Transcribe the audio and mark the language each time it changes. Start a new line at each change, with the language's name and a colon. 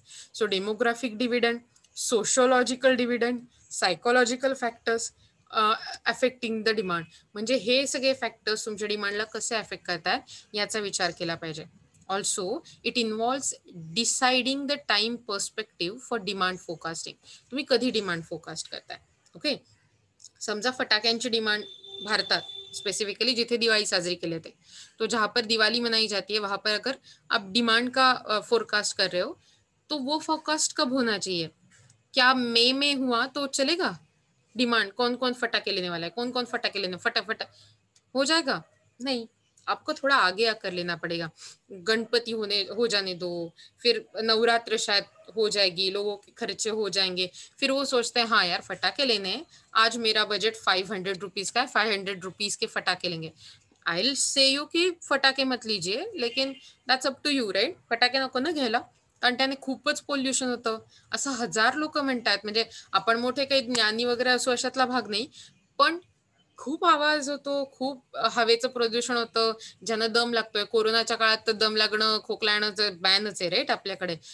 Marathi: So demographic dividend, sociological dividend, psychological factors affecting the demand, म्हणजे हे सगळे factors तुमच्या डिमांडला कसे अफेक्ट करतात याचा विचार केला पाहिजे.
English: Also it involves deciding the time perspective for demand forecasting.
Marathi: तुम्ही कधी डिमांड फोरकास्ट करताय.
Hindi: ओके,
Marathi: समजा फटाक्यांची डिमांड भारतात स्पेसिफिकली जिथे दिवाली साजरी केली जाते,
Hindi: तो जहाँ पर दिवाली मनाई जाती है वहां पर अगर आप डिमांड का फोरकास्ट कर रहे हो, तो वो फोरकास्ट कब होना चाहिए, क्या मई में हुआ तो चलेगा डिमांड, कौन कौन फटाके लेने वाला है, कौन कौन फटाके लेने, फटाफट हो जाएगा, नहीं, आपको थोड़ा आगे आकर लेना पड़ेगा. गणपति हो जाने दो, फिर नवरात्र शायद हो जाएगी, लोगों के खर्चे हो जाएंगे, फिर वो सोचते हैं हाँ यार फटाके लेने हैं, आज मेरा बजट 500 रुपीज का है, 500 रुपीज के फटाके लेंगे.
English: I will say you
Hindi: की फटाके मत लीजिए, लेकिन
English: That's up to you, right.
Marathi: फटाके नको ना घ्यायला, कारण त्याने खूपच पोल्युशन होतं, असं हजार लोक म्हणतात. म्हणजे आपण मोठे काही ज्ञानी वगैरे असो अशातला भाग नाही, पण खूप आवाज होतो, खूप हवेचं प्रदूषण होतं, ज्यानं दम लागतोय. कोरोनाच्या काळात तर दम लागणं, खोकला येणं बॅनच आहे, राईट, आपल्याकडे.